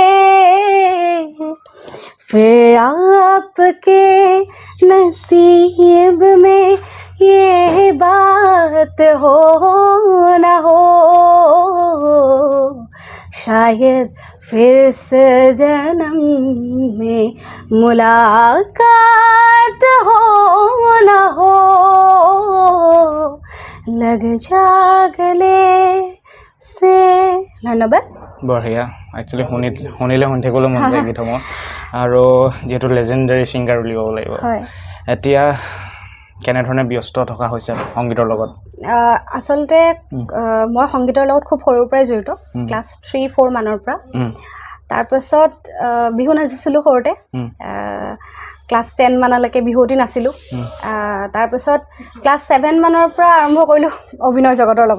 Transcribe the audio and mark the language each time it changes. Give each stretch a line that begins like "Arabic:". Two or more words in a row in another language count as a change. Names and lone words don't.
Hindi: फिर आपके नसीब में ये बात हो न हो शायद फिर से जन्म में मुलाकात हो न हो लग जा गले से धन्यवाद
Assamese: বঢ়িয়া একচুৱেলি শুনিলে শুনি থাকিবলৈ মন যায় গীতসমূহ আৰু যিহেতু
English: legendary singer
Assamese: বুলি ক'ব লাগিব এতিয়া কেনেধৰণে ব্যস্ত থকা হৈছে সংগীতৰ লগত আচলতে মই সংগীতৰ লগত খুব সৰুৰ পৰাই জড়িত ক্লাছ 3-4 মানৰ পৰা তাৰপিছত বিহু নাচিছিলোঁ সৰুতে ক্লাছ 10 মানলৈকে বিহুৱতী নাছিলোঁ তাৰপিছত ক্লাছ 7 মানৰ পৰা আৰম্ভ কৰিলোঁ অভিনয় জগতৰ লগত